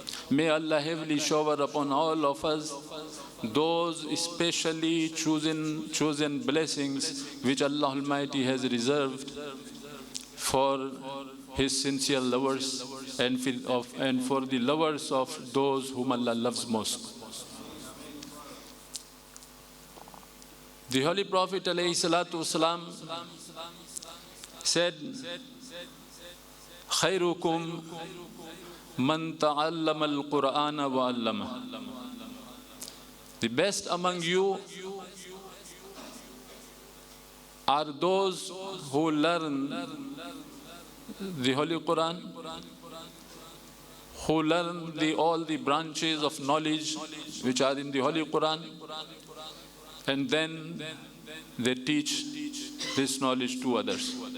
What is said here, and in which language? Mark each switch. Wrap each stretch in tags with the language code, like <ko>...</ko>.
<en>May Allah heavily shower upon all of us those specially chosen blessings which Allah Almighty has reserved for His sincere lovers and for the lovers of those whom Allah loves most. The Holy Prophet ﷺ said,</en> <ar>خَيْرُكُمْ مَنْ تَعَلَّمَ الْقُرْآنَ وَعَلَّمَهُ.</ar> <en>The best among you are those who learn the Holy Quran, who learn all the branches of knowledge which are in the Holy Quran, and then they teach this knowledge to others.</en>